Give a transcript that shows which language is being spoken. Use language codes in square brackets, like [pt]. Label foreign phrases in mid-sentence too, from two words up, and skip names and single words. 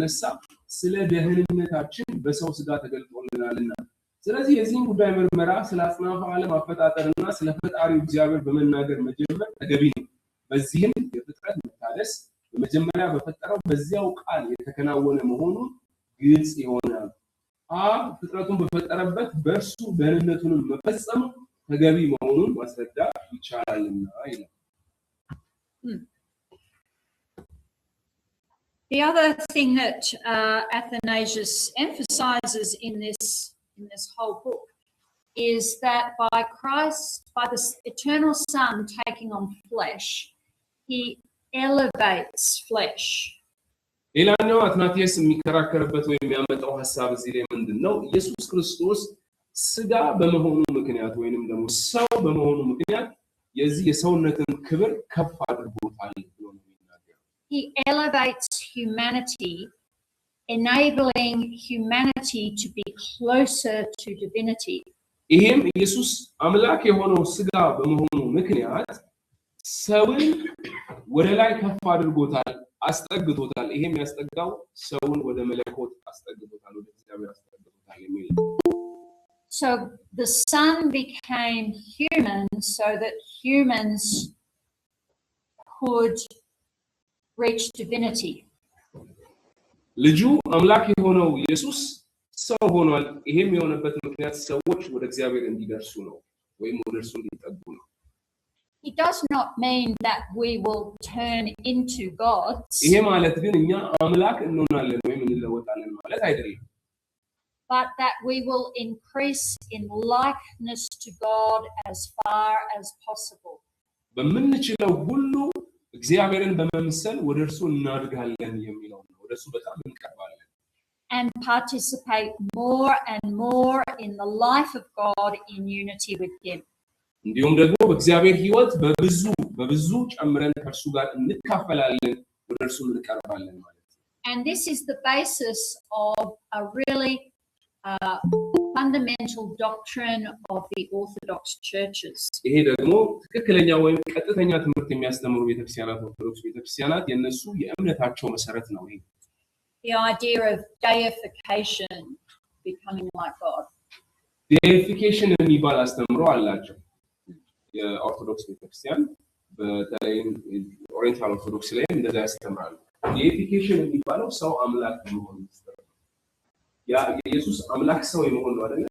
[am] የተነሳ ስለ ደህንነታችን በሰው ስጋ ተገልጦልናልና ስለዚህ የዚህን ጉዳይ ምርመራ ስለ አጽናፈ ዓለም አፈጣጠርና ስለ ፈጣሪው እግዚአብሔር በመናገር መጀመር ተገቢ ነው። በዚህም የፍጥረት መታደስ በመጀመሪያ በፈጠረው በዚያው ቃል የተከናወነ መሆኑን ግልጽ ይሆናል። ፍጥረቱን በፈጠረበት በእርሱ ደህንነቱን መፈጸም ተገቢ መሆኑን ማስረዳት ይቻላልና ይላል። [en] The other thing that Athanasius emphasizes in this whole book is that by the eternal Son taking on flesh, he elevates flesh. [am] ሌላኛው አትናቴስ የሚከራከርበት ወይም የሚያመጣው ሐሳብ እዚህ ላይ ምንድነው? ኢየሱስ ክርስቶስ ስጋ በመሆኑ ምክንያት ወይንም ደግሞ ሰው በመሆኑ ምክንያት የዚህ የሰውነትን ክብር ከፍ አድርጎታል ብሎ ነው የሚናገረው። [en] He elevates humanity, enabling humanity to be closer to divinity. [am] ይሄም ኢየሱስ አምላክ የሆነው ስጋ በመሆኑ ምክንያት ሰውን ወደ ላይ ከፍ አድርጎታል፣ አስጠግቶታል። ይሄም ያስጠጋው ሰውን ወደ መለኮት አስጠግቶታል፣ ወደ እግዚአብሔር አስጠግቶታል የሚል ነው። [en] So the Son became human so that humans could reach divinity. [am] ልጁ አምላክ የሆነው ኢየሱስ ሰው ሆኗል። ይሄም የሆነበት ምክንያት ሰዎች ወደ እግዚአብሔር እንዲደርሱ ነው ወይም ወደ እርሱ እንዲጠጉ ነው። [en] It does not mean that we will turn into gods. [am] ይሄ ማለት ግን እኛ አምላክ እንሆናለን ወይም እንለወጣለን ማለት አይደለም። [en] But that we will increase in likeness to God as far as possible. [am] በምንችለው ሁሉ እግዚአብሔርን በመምሰል ወደ እርሱ እናድጋለን የሚለው ነው። ወደ እርሱ በጣም እንቀርባለን። [en] And participate more and more in the life of God in unity with him. [am] እንዲሁም ደግሞ በእግዚአብሔር ሕይወት በብዙ ጨምረን ከእርሱ ጋር እንካፈላለን፣ ወደ እርሱ እንቀርባለን ማለት ነው። [en] And this is the basis of a really fundamental doctrine of the Orthodox churches. [am] ይሄ ደግሞ ትክክለኛ ወይም ቀጥተኛ ትምህርት የሚያስተምሩ ቤተክርስቲያናት ኦርቶዶክስ ቤተክርስቲያናት የነሱ የእምነታቸው መሰረት ነው። ይሄ [en] The idea of deification, becoming like God. [am] ዴይፊኬሽን የሚባል አስተምሮ አላቸው የኦርቶዶክስ ቤተክርስቲያን፣ በተለይም ኦሪየንታል ኦርቶዶክስ ላይ እንደዛ ያስተምራሉ። ዴይፊኬሽን የሚባለው ሰው አምላክ መሆን ነው። ያ የኢየሱስ አምላክ ሰው የመሆን ነው አይደል?